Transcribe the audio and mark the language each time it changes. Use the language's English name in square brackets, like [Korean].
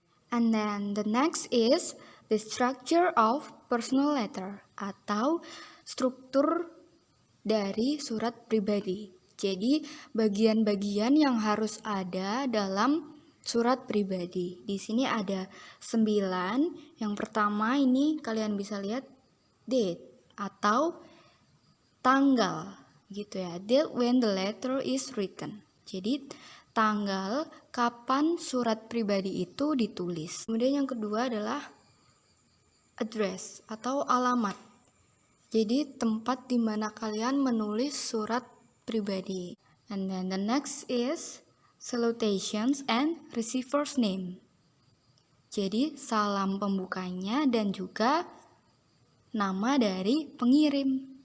[English] And then the next is the structure of personal letter [Indonesian] atau struktur dari surat pribadi. Jadi bagian-bagian yang harus ada dalam surat pribadi. Di sini ada 9. Yang pertama ini kalian bisa lihat date atau tanggal gitu ya. [English] Date when the letter is written. [Indonesian] Jadi tanggal kapan surat pribadi itu ditulis. Kemudian yang kedua adalah address atau alamat. Jadi tempat di mana kalian menulis surat pribadi. [English] And then the next is salutations and receiver's name. [Indonesian] Jadi salam pembukanya dan juga nama dari pengirim.